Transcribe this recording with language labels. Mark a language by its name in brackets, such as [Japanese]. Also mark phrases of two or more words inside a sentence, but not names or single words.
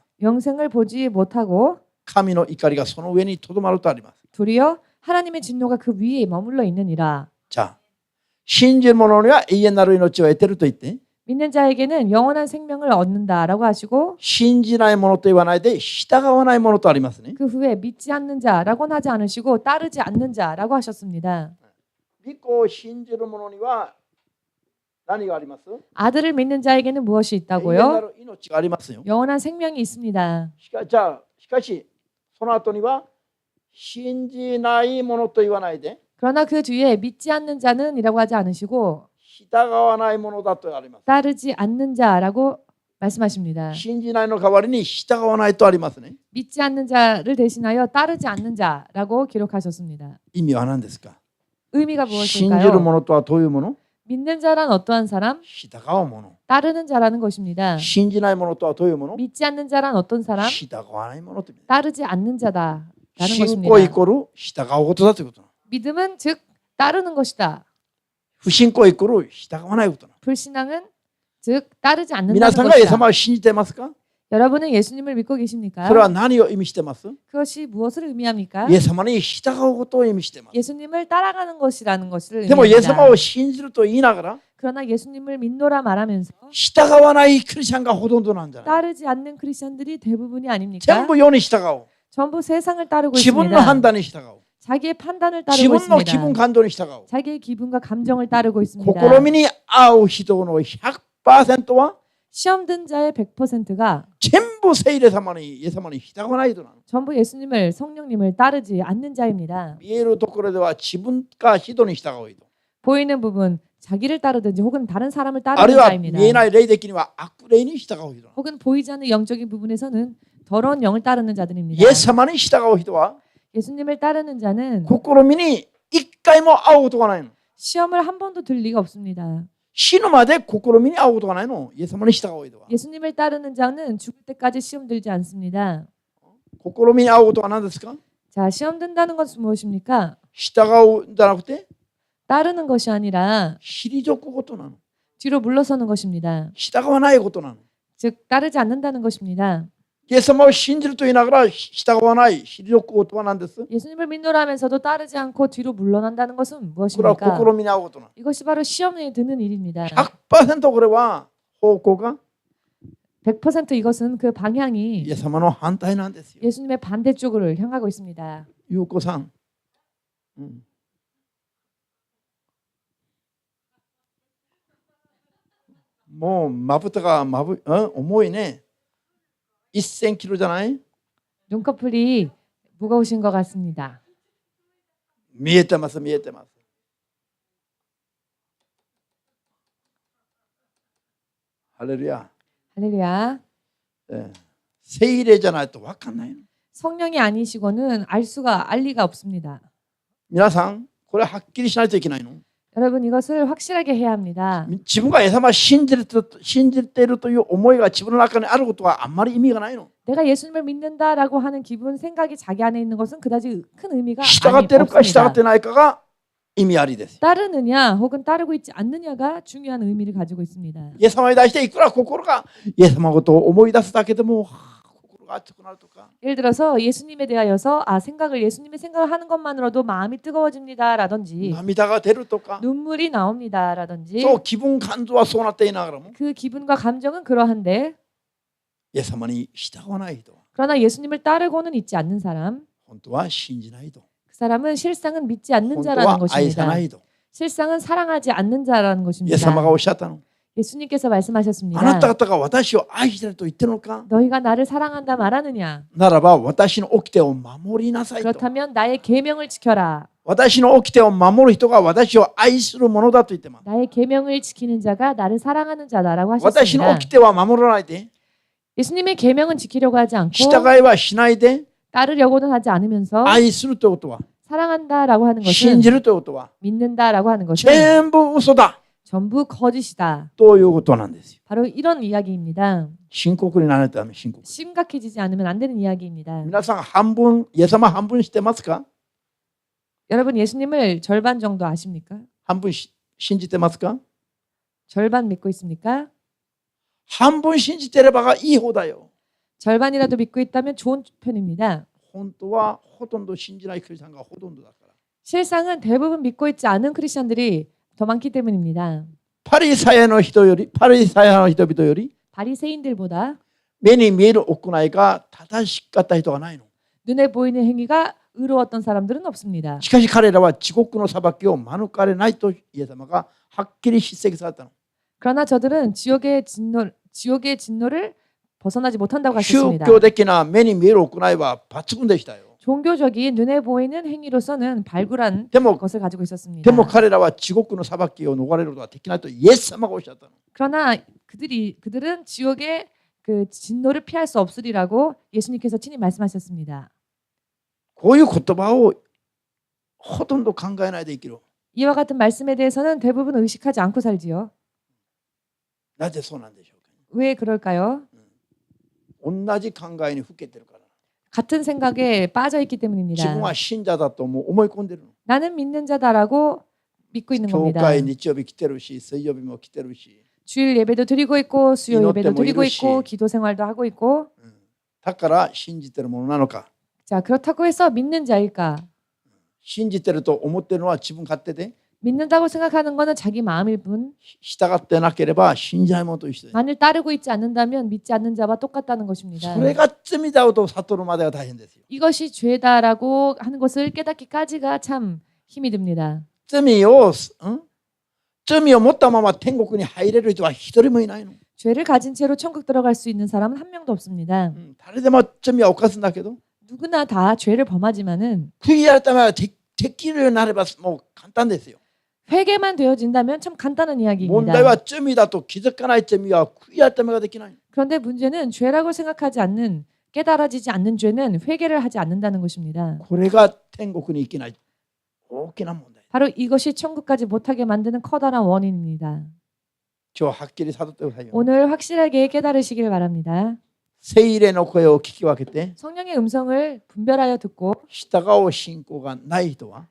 [Korean] 영생을 보지 못하고 [Japanese] 神の怒りがその上にとどまるとあります。 [Korean] 도리어 하나님의 진노가 그 위에 머물러 있느니라. [Japanese] じゃあ信じる者には永遠なる命を得ていると言って、 [Korean] 믿는 자에게는 영원한 생명을 얻는다라고 하시고 [Japanese] 信じない者と言わないで従わない者とありますね。 [Korean] 그 후에 믿지 않는 자라고는 하지 않으시고 따르지 않는 자라고 하셨습니다. [Japanese] 御子を信じる者には何があります？ [Korean] 아들을 믿는 자에게는 무엇이 [Japanese] 永遠な [Korean] 있다고요? [Japanese] る命がありますよ。 [Korean] 영원한 생명이 있습니다. [Japanese] しかしその後には信じない者と言わないで [Korean] 그러나 그 뒤에 믿지 않는 자는이라고 하지 않으시고 [Japanese] 従わない者だとあります。 [Korean] 따르지 않는 자라고 말씀하십니다. [Japanese] 信じないの代わりに従わないとありますね。 [Korean] 믿지 않는 자를 대신하여 따르지 않는 자라고 기록하셨습니다. [Japanese] 意味は何ですか？ [Korean] 의미가 [Japanese] 信じる [Korean] 무엇일까요? [Japanese] ものとはどういうもの？ [Korean] 믿는 자란 어떠한 사람? [Japanese] 従うもの。 [Korean] 따르는 자라는 것입니다. [Japanese] 信じないものとはどういうもの？ [Korean] 믿지 않는 자란 어떤 사람? [Japanese] 従わないものという。 [Korean] 따르지 않는 자다라는 [Japanese] 信仰イ [Korean] 것입니다. [Japanese] コール従うことだということ。 [Korean] 믿음은 즉 따르는 것이다. [Japanese] 不信仰イコール従わないこと。 [Korean] 불신앙은 즉 따르지 [Japanese] 皆 [Korean] 않는다는 [Japanese] さんがイエス [Korean] 것이다. [Japanese] 様を信じていますか？ [Korean] 여러분은 예수님을 믿고 계십니까? [Japanese] それは何を意味してます？ [Korean] 그것이 무엇을 의미합니까? [Japanese] イエス様に従うことを意味しています。 [Korean] 예수님을 따라가는 것이라는 것을 [Japanese] でもイエス様 [Korean] 의미합니다. [Japanese] を信じると言いながら [Korean] 그러나 예수님을 믿노라 말하면서 [Japanese] 従わないクリスチャンがほとんどなんじゃない？ [Korean] 따르지 않는 크리스천들이 대부분이 [Japanese] 全 [Korean] 아닙니까? [Japanese] 部世に従う。 [Korean] 전부 세상을 따르고 [Japanese] 自分の判 [Korean] 있습니다. [Japanese] 断に従う。 [Korean] 자기의 판단을 [Japanese] 自 [Korean] 따르고 [Japanese] 分の気分 [Korean] 있습니다. [Japanese] 感動に従う。 [Korean] 자기의 기분과 감정을 따르고 있습니다. [Japanese] 試みに合う人の 100% は [Korean] 시험 든 자의 100%가 [Japanese] 全部聖霊様にイエス様に従わないとなの。 [Korean] 전부 예수님을 성령님을 따르지 않는 자입니다. [Japanese] 見えるところでは自分か人に従う人。 [Korean] 보이는 부분 자기를 따르든지 혹은 다른 사람을 [Japanese] ある [Korean] 따르는 [Japanese] いは [Korean] 자입니다. [Japanese] 見えない霊的には悪霊に従う人。 [Korean] 혹은 보이지 않는 영적인 부분에서는 더러운 영을 따르는 [Japanese] イ [Korean] 자들입니다. [Japanese] エス様に従う人は [Korean] 예수님을 따르는 자는 [Japanese] 試みに一回も会うことがないの。 시험을 한 번도 들 리가 없습니다. 死ぬまで試みに会うことがないの。イエス様に従う人は。 [Korean] 예수님을 따르는 자는 죽을 때까지 시험 들지 않습니다. [Japanese] 試みに会うことは何ですか？ [Korean] 자, 시험 든다는 것은 무엇입니까? [Japanese] 従うんじゃなくて [Korean] 따르는 것이 아니라 [Japanese] 退くことなの。 [Korean] 뒤로 물러서는 것입니다. [Japanese] 従わないことなの。 [Korean] 즉 따르지 않는다는 것입니다. [Japanese] イエス様を信じると言いながら従わない、退くことは何です？ [Korean] 예수님을 믿노라 하면서도 따르지 않고 뒤로 물러난다는 것은 [Japanese] これは [Korean] 무엇입니까? [Japanese] 試みに会うことなの。 [Korean] 이것이 바로 시험에 드는 일입니다. [Japanese] 100% これは方向が [Korean] 100% 이것은 그 [Japanese] イ [Korean] 방향이 [Japanese] エス様の反対なんですよ。 [Korean] 예수님의 반대쪽으로 향하고 있습니다. [Japanese] ゆうこさん、もうまぶたが重いね。1000キロじゃない？ [Korean] 눈꺼풀이 무거우신 것 같습니다. [Japanese] 見えてます、見えてます。ハレルヤ。 [Korean] 할렐루야. [Japanese] 聖霊じゃないと分かんないの。 [Korean] 성령이 아니시고는 알 リが없습니다. [Japanese] 皆さん、これははっきりしないといけないの。 [Korean] 여러분 이것을 확실하게 해야 합니다. [Japanese] 自分がイエス様を信じているという思いが自分の中にあることはあんまり意味がないの。 [Korean] 내가 예수님을 믿는다라고 하는 기분, 생각이 자기 안에 있는 것은 그다지 큰 의미가 [Japanese] 従っているか従っ [Korean] 없습니다. [Japanese] てないかが意味ありです。 [Korean] 따르느냐 혹은 따르고 있지 않느냐가 중요한 의미를 가지고 있습니다. [Japanese] イエス様に対していくら心がイエス様のことを思い出すだけでも心が熱くなるとか、 [Korean] 예를 들어서 예수님에 대하여서 예수님의 생각을 하는 것만으로도 마음이 뜨거워집니다라든지 [Japanese] 涙が出るとか、 [Korean] 눈물이 나옵니다라든지 [Japanese] そう気分感情はそうなっていながらも [Korean] 그 기분과 감정은 그러한데 [Japanese] イエス様に従わない人、 [Korean] 그러나 예수님을 따르고는 있지 않는 사람 [Japanese] 本当は信じない人、 [Korean] 그 사람은 실상은 믿지 않는 [Japanese] 本当 [Korean] 자라는 [Japanese] は愛さ [Korean] 것입니다. [Japanese] ない人。 [Korean] 실상은 사랑하지 않는 자라는 [Japanese] イエス様 [Korean] 것입니다. [Japanese] がおっしゃったの。 [Korean] 예수님께서 [Japanese] あなた [Korean] 말씀하셨습니다. [Japanese] 方が私を愛していると言っているのか？ [Korean] 너희가 나를 사랑한다 말하느냐? [Japanese] ならば私の掟を守りなさいと。 [Korean] 그렇다면 나의 계명을 지켜라. [Japanese] 私の掟を守る人が私を愛するものだと言ってます。 [Korean] 나의 계명을 지키는 자가 나를 사랑하는 자다라고 [Japanese] 私の [Korean] 하셨습니다. [Japanese] 掟は守らないで、 [Korean] 예수님의 계명은 지키려고 하지 않고 [Japanese] 従いはしないで、 [Korean] 따르려고는 하지 않으면서 [Japanese] 愛するということは、 [Korean] 사랑한다라고 하는 [Japanese] 信 [Korean] 것은 [Japanese] じるということは、 [Korean] 믿는다라고 하는 것은 [Japanese] 全部嘘だ [Korean] 전부 거짓이다. [Japanese] ということなんですよ。 [Korean] 바로 이런 이야기입니다. [Japanese] 深刻にならないとダメ、深刻。 [Korean] 심각해지지 않으면 안 되는 이야기입니다. [Japanese] 皆さん半分、イエス様半分知ってますか？ [Korean] 여러분 예수님을 절반 정도 아십니까? [Japanese] 半分信じてますか？ [Korean] 절반 믿고 있습니까? [Japanese] 半分信じてればがいい方だよ。 [Korean] 절반이라도 믿고 있다면 좋은 편입니다. [Japanese] 本当はほとんど信じないクリスチャンがほとんどだから。 [Korean] 실상은 대부분 믿고 있지 않은 크리스천들이 더 많기 때문입니다. [Japanese] パリサヤの人々より [Korean] 바리새인들보다 [Japanese] 目に見える行いが正しかった人がないの。 [Korean] 눈에 보이는 행위가 의로웠던 사람들은 없습니다. [Japanese] しかし彼らは地獄の裁きを免れないとイエス様がはっきり叱責されたの。 [Korean] 그러나 저들은 지옥의 진노를 벗어나지 못한다고 [Japanese] 宗 [Korean] 하셨습니다. [Japanese] 教的な目に見える行いは抜群でしたよ。 [Korean] 종교적인 눈에 보이는 행위로서는 발굴한 [Japanese] でも [Korean] 것을 가지고 있었습니다. [Japanese] でも彼らは地獄の裁きを逃れることができないとイエス様がおっしゃったの。 [Korean] 그러나 그들은 지옥의 그 진노를 피할 수 없으리라고 예수님께서 친히 말씀하셨습니다. [Japanese] こういう言葉をほとんど考えないで生きる。 [Korean] 이와 같은 말씀에 대해서는 대부분 의식하지 않고 살지요. [Japanese] なぜそうなんでしょうか。 [Korean] 왜 그럴까요? [Japanese] 同じ考えにふけてるから。 [Korean] 같은 생각에 빠져 있기 [Japanese] 自分 [Korean] 때문입니다. [Japanese] は信者だともう思い込んでるの。 [Korean] 나는 믿는 자다라고 믿고 있는 [Japanese] 教 [Korean] 겁니다. [Japanese] 会日曜日来てるし、水曜日も来てるし。 [Korean] 주일 예배도 드리고 있고 수요 이노 예배도 때문에 드리고 이러시. 있고 기도 생활도 하고 있고 [Japanese] だから信じてるものなのか。 [Korean] 자 그렇다고 해서 믿는 자일까? [Japanese] 信じてると思ってるのは自分勝手で、 [Korean] 믿는다고 생각하는 것은 자기 마음일 뿐 [Japanese] 従ってなければ信じないものと一緒です。 [Korean] 만일 따르고 있지 않는다면 믿지 않는 자와 똑같다는 것입니다. [Japanese] それが罪だと悟るまでは大変ですよ。 [Korean] 이것이 죄다라고 하는 것을 깨닫기까지가 참 힘이 듭니다. [Japanese] 罪を持ったまま天国に入れる人は一人もいないの。 [Korean] 죄를 가진 채로 천국 들어갈 수 있는 사람은 한 명도 없습니다. [Japanese] 誰でも罪は犯すんだけど、 [Korean] 누구나 다 죄를 범하지만은 [Japanese] 悔い改めはできるようになればもう簡単ですよ。 [Korean] 회개만 되어진다면 참 간단한 [Japanese] 問 [Korean] 이야기입니다. [Japanese] 題は罪だと気づかない罪は悔い改めができない。 [Korean] 그런데 문제는 죄라고 생각하지 않는 깨달아지지 않는 죄는 회개를 하지 않는다는 것입니다. [Japanese] これが天国に行けない大きな問題。 [Korean] 바로 이것이 천국까지 못하게 만드는 커다란 원인입니다. [Japanese] 今日はっきり悟ってくださいよ。 [Korean] 오늘 확실하게 깨달으시길 바랍니다. [Japanese] 聖霊の声を聞き分けて [Korean] 성령의 음성을 분별하여 듣고 [Japanese] 従う信仰がない人は